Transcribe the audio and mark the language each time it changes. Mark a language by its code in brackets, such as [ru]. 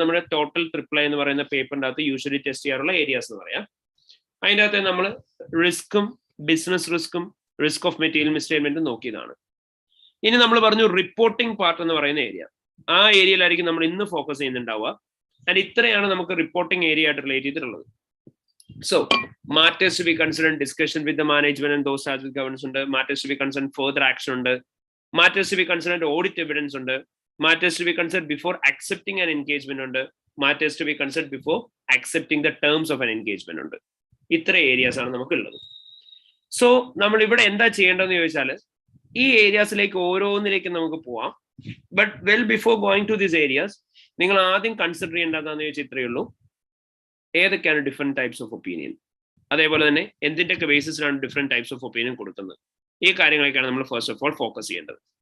[ml] നമ്മുടെ total triple എന്ന് പറയുന്ന പേപ്പറിൻ്റെ അകത്ത് യൂഷ്വലി ടെസ്റ്റ് ചെയ്യാറുള്ള ഏരിയാസ് എന്ന് പറയാം. അതിൻ്റെ അകത്ത് നമ്മൾ റിസ്ക്കും ബിസിനസ് റിസ്ക്കും റിസ്ക് ഓഫ് മെറ്റീരിയൽ മിസ്സ്റ്റേറ്റ്മെന്റും നോക്കിയതാണ്. ഇനി നമ്മൾ പറഞ്ഞു റിപ്പോർട്ടിംഗ് പാർട്ട് എന്ന് പറയുന്ന ഏരിയ. ആ ഏരിയയിലായിരിക്കും നമ്മൾ ഇന്ന് ഫോക്കസ് ചെയ്യുന്നുണ്ടാവുക. ആൻഡ് ഇത്രയാണ് നമുക്ക് റിപ്പോർട്ടിംഗ് ഏരിയ ആയിട്ട് റിലേറ്റ് ചെയ്തിട്ടുള്ളത്. [en] So, matters to be considered in discussion with the management and those charged with governance ഉണ്ട്. Matters to be considered further action ഉണ്ട്. Matters to be considered audit evidence ഉണ്ട്. Matters to be considered before accepting an engagement ഉണ്ട്. Matters to be considered before accepting the terms of an engagement ഉണ്ട്. [ml] ഇത്ര areas ആണ് നമുക്കുള്ളത്. So നമ്മൾ ഇവിടെ എന്താ ചെയ്യേണ്ടതെന്ന് ചോദിച്ചാൽ ഈ ഏരിയാസിലേക്ക് ഓരോന്നിലേക്ക് നമുക്ക് പോവാം. [en] but well before going to these areas [ml] നിങ്ങൾ ആദ്യം കൺസിഡർ ചെയ്യേണ്ടതെന്ന് ചോദിച്ചാൽ ഇത്രയേ ഉള്ളൂ. ഏതൊക്കെയാണ് ഡിഫറെന്റ് ടൈപ്സ് ഓഫ് ഒപ്പീനിയൻ, അതേപോലെ തന്നെ എന്തിൻ്റെയൊക്കെ ബേസിസിലാണ് ഡിഫറെന്റ് ടൈപ്സ് ഓഫ് ഒപ്പീനിയൻ കൊടുക്കുന്നത്, ഈ കാര്യങ്ങളൊക്കെയാണ് നമ്മൾ [en] first of all [ml] ഫോക്കസ് ചെയ്യേണ്ടത്.